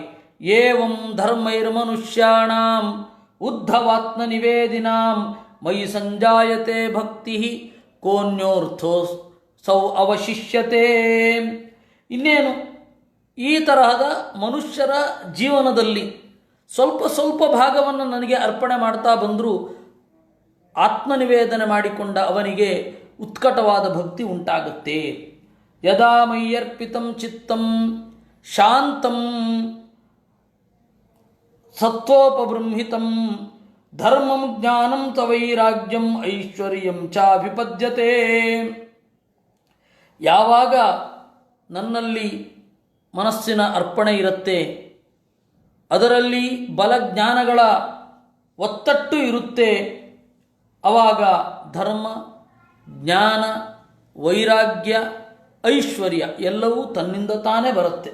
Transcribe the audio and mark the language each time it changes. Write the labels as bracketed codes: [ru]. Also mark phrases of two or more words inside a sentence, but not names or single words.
[sa] ಏವಂ ಧರ್ಮೈರ್ಮನುಷ್ಯಾಣಾಂ ಉದ್ಧವಾತ್ಮ ನಿವೇದಿನಾಂ ಮಯಿ ಸಂಜಾಯತೆ ಭಕ್ತಿ ಕೋನ್ಯೋರ್ಥೋ ಸೌ ಅವಶಿಷ್ಯತೆ. [kn] ಇನ್ನೇನು ಈ ತರಹದ ಮನುಷ್ಯರ ಜೀವನದಲ್ಲಿ ಸ್ವಲ್ಪ ಸ್ವಲ್ಪ ಭಾಗವನ್ನು ನನಗೆ ಅರ್ಪಣೆ ಮಾಡ್ತಾ ಬಂದರೂ ಆತ್ಮನಿವೇದನೆ ಮಾಡಿಕೊಂಡ ಅವನಿಗೆ ಉತ್ಕಟವಾದ ಭಕ್ತಿ ಉಂಟಾಗುತ್ತೆ. [sa] ಯದಾ ಮಯ್ಯರ್ಪಿತಂ ಚಿತ್ತಂ ಶಾಂತಂ ಸತ್ವೋಪಬೃಂಹಿತಂ ಧರ್ಮಂ ಜ್ಞಾನಂ ಚ ವೈರಾಗ್ಯಂ ಐಶ್ವರ್ಯಂ ಚಾಭಿಪದ್ಯತೆ. [kn] ಯಾವಾಗ ನನ್ನಲ್ಲಿ ಮನಸ್ಸಿನ ಅರ್ಪಣೆ ಇರುತ್ತೆ, ಅದರಲ್ಲಿ ಬಲಜ್ಞಾನಗಳ ಒತ್ತಟ್ಟು ಇರುತ್ತೆ, ಆವಾಗ ಧರ್ಮ, ಜ್ಞಾನ, ವೈರಾಗ್ಯ, ಐಶ್ವರ್ಯ ಎಲ್ಲವೂ ತನ್ನಿಂದ ತಾನೇ ಬರುತ್ತೆ.